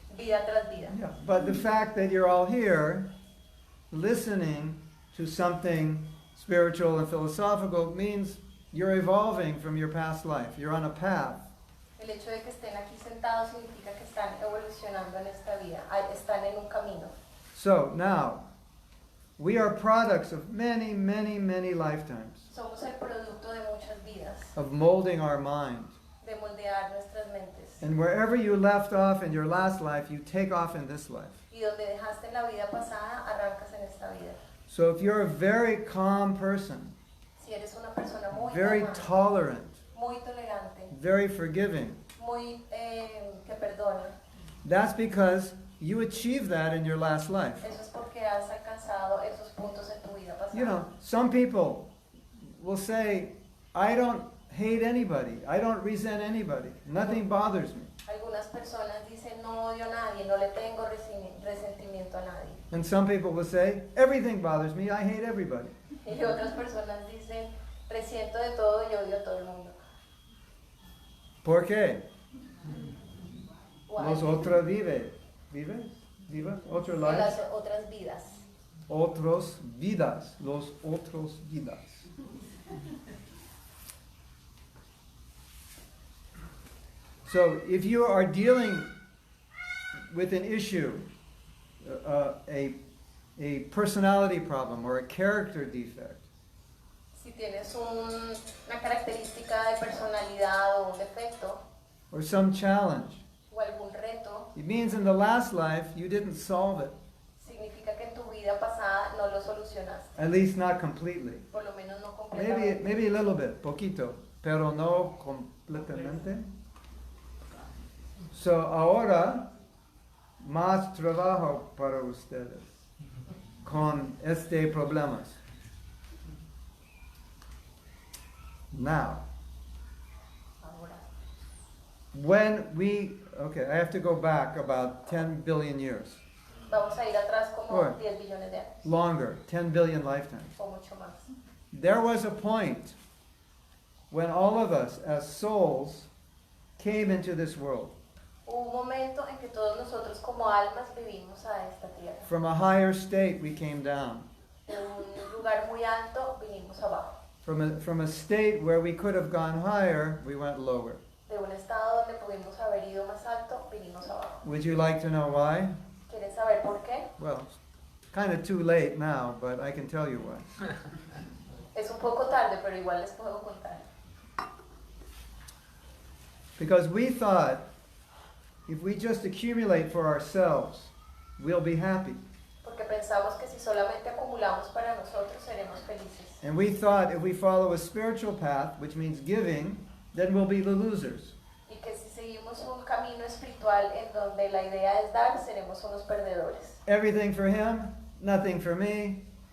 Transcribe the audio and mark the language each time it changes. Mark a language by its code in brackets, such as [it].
[es] vida tras vida. [en] yeah, but the fact that you're all here listening to something spiritual and philosophical means you're evolving from your past life. You're on a path. [es] El hecho de que estén aquí sentados significa que están evolucionando en esta vida, están en un camino. [en] So now, we are products of many, many, many lifetimes [es] Somos el producto de muchas vidas, [en] of molding our mind. [es] de moldear nuestras mentes. [en] And wherever you left off in your last life, you take off in this life. [es] Y donde dejaste en la vida pasada, arrancas en esta vida. [en] So if you're a very calm person, [es] Si eres una persona muy [en] very [es] calmada, [en] tolerant, [es] muy tolerante, [en] very forgiving, [es] muy que perdona, [en] that's because you achieved that in your last life. [es] eso es porque has alcanzado esos puntos en tu vida pasada. [en] You know, some people will say, I don't hate anybody. I don't resent anybody. Nothing bothers me. [es] Algunas personas dicen, no odio a nadie, no le tengo resentimiento a nadie. [en] And some people will say, everything bothers me. I hate everybody. [es] Y otras personas dicen, resiento de todo y odio a todo el mundo. ¿Por qué? [en] Why? [es] Los otros vive. ¿Vive? ¿Viva? Otro En [en] lives? [es] las otras vidas. Otros vidas. Los otros vidas. [en] So if you are dealing with an issue, a personality problem or a character defect, [es] Si tienes una característica de personalidad o un defecto [en] or some challenge, [es] o algún reto, [en] it means in the last life you didn't solve it, [es] significa que en tu vida pasada no lo solucionaste, [en] at least not completely. [es] por lo menos no completamente. [en] Maybe a little bit, [es] poquito, pero no completamente. So ahora, más trabajo para ustedes con este problemas. [en] Now, I have to go back about 10 billion years. [es] Vamos a ir atrás como [en] Or [es] 10 billones de años [en] longer, 10 billion lifetimes. [es] o mucho más. [en] There was a point when all of us as souls came into this world. [es] Hubo un momento en que todos nosotros como almas vivimos a esta tierra. [en] From a higher state we came down. [es] De un lugar muy alto vinimos abajo. [en] From a state where we could have gone higher, we went lower. [es] De un estado donde pudimos haber ido más alto, vinimos abajo. [en] Would you like to know why? [es] ¿Quieren saber por qué? [en] Well, it's kind of too late now, but I can tell you why. [es] Es un poco tarde, pero igual les puedo contar. [en] Because we thought if we just accumulate for ourselves, we'll be happy. [es] Porque pensamos que si solamente acumulamos para nosotros, seremos felices. [en] And we thought if we follow a spiritual path, which means giving, then we'll be the losers. [es] Y que si seguimos un camino espiritual en donde la idea es dar, seremos unos perdedores. [en] Everything for him, nothing for me.